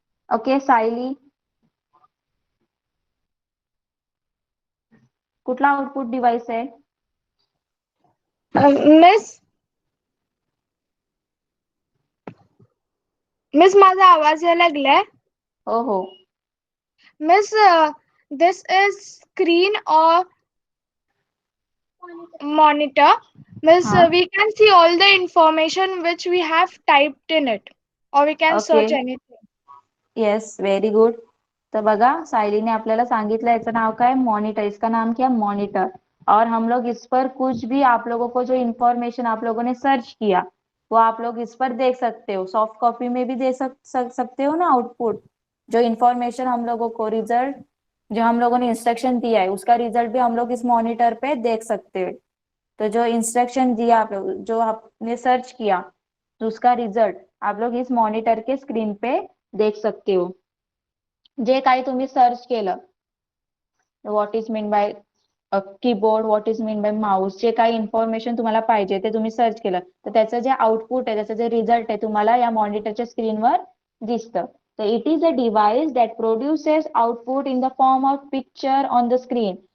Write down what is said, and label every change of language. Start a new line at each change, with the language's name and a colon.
Marathi: Okay, Sayali, कुठला output device आहे? Miss miss माझा आवाज यायला लागलाय? हो हो.
English: Miss, this is screen or monitor. Miss, हा, we can see all the information which we have typed in it, or we can okay, search anything. Yes, very good.
Marathi: तर बघा, सायलीने आपल्याला सांगितलं याचं नाव काय, मॉनिटर.
Hindi: इसका नाम क्या, मॉनिटर. और हम लोग इस पर कुछ भी आप लोगों को जो इंफॉर्मेशन आप लोगों ने सर्च किया वो आप लोग इस पर देख सकते हो, सॉफ्ट कॉपी में भी दे सकते हो ना आउटपुट। जो इंफॉर्मेशन हम लोगों को रिजल्ट जो हम लोगों ने इंस्ट्रक्शन दिया है उसका रिजल्ट भी हम लोग इस मॉनिटर पे देख सकते हैं। तो जो इंस्ट्रक्शन दिया आप लोग, जो आपने सर्च किया, तो उसका रिजल्ट आप लोग इस मॉनिटर के स्क्रीन पे देख सकते हो।
Marathi: जे काही तुम्ही सर्च केलं,
English: what is mean by keyboard, what is mean by mouse,
Marathi: जे काही इन्फॉर्मेशन तुम्हाला पाहिजे ते तुम्ही सर्च केलं तर त्याचं जे आउटपुट आहे, त्याचं जे रिझल्ट आहे तुम्हाला या मॉनिटरच्या स्क्रीनवर दिसतं.
English: तर it is a device that produces output in the form of picture on the screen.